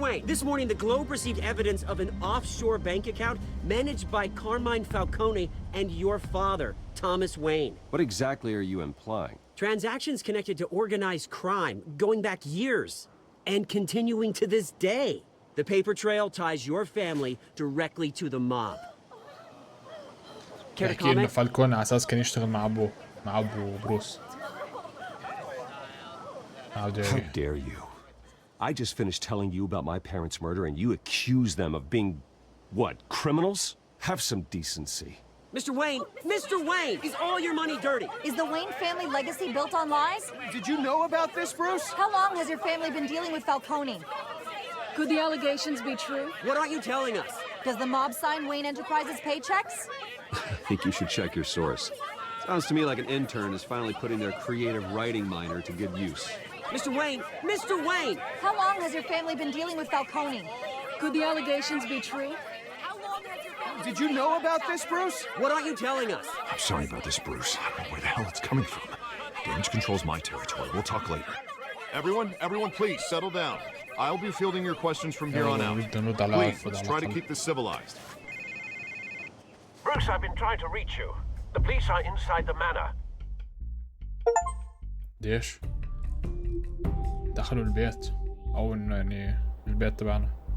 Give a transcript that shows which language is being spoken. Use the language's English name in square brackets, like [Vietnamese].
[English] Wayne, this morning the Globe received evidence of an offshore bank account managed by Carmine Falcone and your father, Thomas Wayne. What exactly are you implying? Transactions connected to organized crime going back years and continuing to this day. The paper trail ties your family directly to the mob. [Arabic] يحكي إنه فالكون على أساس كان يشتغل مع أبو بروس. [English] How dare you? I just finished telling you about my parents' murder and you accuse them of being, what, criminals? Have some decency. Mr. Wayne! Mr. Wayne! Is all your money dirty? Is the Wayne family legacy built on lies? Did you know about this, Bruce? How long has your family been dealing with Falcone? Could the allegations be true? What aren't you telling us? Does the mob sign Wayne Enterprises paychecks? I think you should check your source. Sounds to me like an intern is finally putting their creative writing minor to good use. Mr. Wayne! Mr. Wayne! How long has your family been dealing with Falcone? Could the allegations be true? Did you know about this, Bruce? What aren't you telling us? I'm sorry about this, Bruce. I don't know where the hell it's coming from. Damage control's my territory. We'll talk later. Everyone, please settle down. I'll be fielding your questions from here on out. Please, let's try to keep this civilized. Bruce, I've been trying to reach you. The police are inside the manor. [Arabic] ليش؟ دخلوا البيت أو إنه يعني البيت تبعنا.